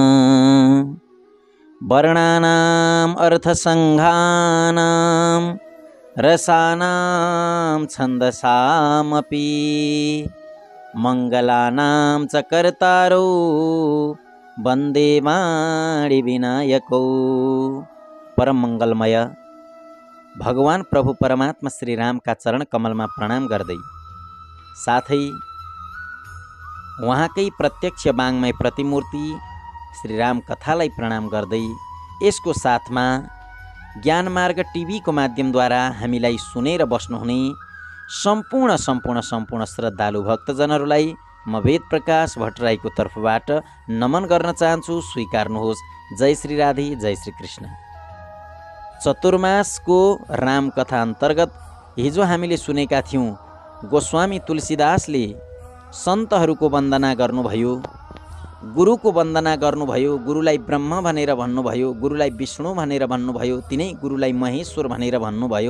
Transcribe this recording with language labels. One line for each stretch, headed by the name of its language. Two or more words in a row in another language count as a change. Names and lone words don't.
Sanskrit: वर्णानाम् अर्थसंघानां रसानां छन्दसामपि मंगलानां च कर्तारौ वन्दे वाणिविनायकौ।
Nepali: परम मंगलमय भगवान प्रभु परमात्मा श्री राम का चरण कमलमा प्रणाम गर्दै साथै उहाँकै प्रत्यक्ष वाङ्मय प्रतिमूर्ति श्री राम कथालाई प्रणाम गर्दै यसको साथमा ज्ञान मार्ग टिभीको माध्यमद्वारा हामीलाई सुनेर बस्नुहुने सम्पूर्ण श्रद्धालु भक्तजनहरूलाई म वेद प्रकाश भट्टराईको तर्फबाट नमन गर्न चाहन्छु। स्वीकार्नुहोस्। जय श्री राधे, जय श्री कृष्ण। चतुर्मासको राम कथा अन्तर्गत हिजो हामीले सुनेका थियौँ गोस्वामी तुलसीदासले सन्तहरूको वन्दना गर्नुभयो, गुरुको वन्दना गर्नुभयो, गुरुलाई ब्रह्म भनेर भन्नुभयो, गुरुलाई विष्णु भनेर भन्नुभयो, तिनै गुरुलाई महेश्वर भनेर भन्नुभयो।